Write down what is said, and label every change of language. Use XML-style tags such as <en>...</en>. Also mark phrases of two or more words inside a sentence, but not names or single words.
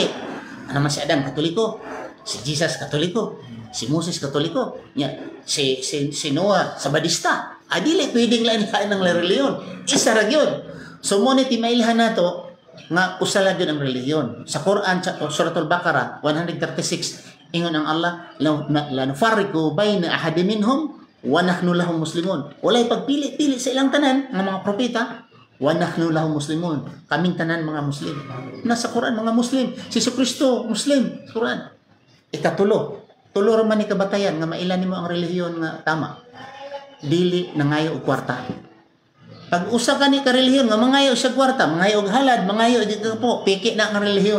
<ceb>Ano man si Adan, Katoliko, si Jesus, Katoliko, si Moses, Katoliko, si Noah, Sabadista. Dili pwedeng lain-lain ng relihiyon. Isa ra gyud. So mo ni timailhan nato nga usala gyud ang relihiyon. Sa Quran Suratul Baqarah 136 ingon ang Allah</ceb> <ar>لا نفرق بين أحد منهم ونحن له مسلمون.</ar> <ceb>Walay pagpili-pili sa ilang tanan nga mga propeta,</ceb> <ar>ونحن له مسلمون.</ar> <ceb>Kaming tanan mga Muslim. Nasa Quran mga Muslim, si Kristo Muslim, Quran. Ikatulo, tulo ra man ni kabatayan nga mailan nimo ang relihiyon nga tama. Dili nangayo og kwarta. Pag usa ka ni karelihiyon nga mangayo sa kwarta, mangayo og halad, mangayo dito po, piki na ang relihiyon.</ceb>